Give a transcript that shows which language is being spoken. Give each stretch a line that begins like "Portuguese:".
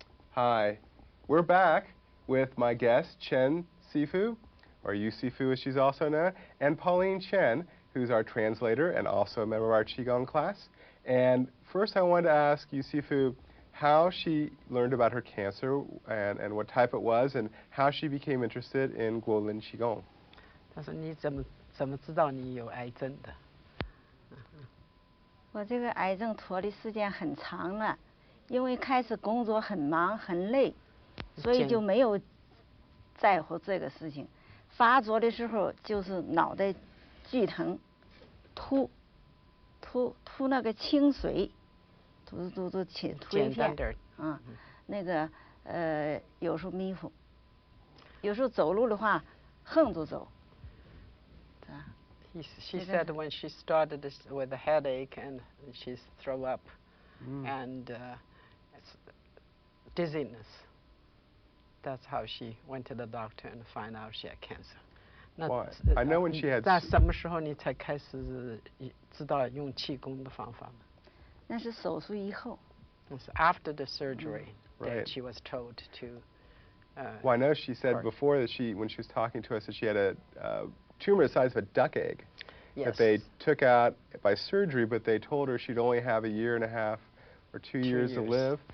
English: Hi, we're back with my guest, Chen Sifu, or Yu Sifu as she's also known, and Pauline Chen, who's our translator and also a member of our Qigong class. And first I wanted to ask Yu Sifu how she learned about her cancer and what type it was, and how she became interested in Guo Lin Chi Kung.
Chinese: 他说你怎么知道你有癌症的？我这个癌症拖的时间很长了，因为开始工作很忙很累，所以就没有在乎这个事情。发作的时候就是脑袋剧疼，吐那个清水，吐一片，那个有时候迷糊，有时候走路的话横着走。
English: She said when she started this with a headache and she's throw up and dizziness. That's how she went to the doctor and find out she had cancer. Why? I know when she had.
Chinese: 在什么时候你才开始知道用气功的方法呢？那是手术以后。
English: It's after the surgery that she was told to. Well, I know she said before that when she was talking to us, that she had a tumor the size of a duck egg that they took out by surgery, but they told her she'd only have 1.5 years or 2 years to live.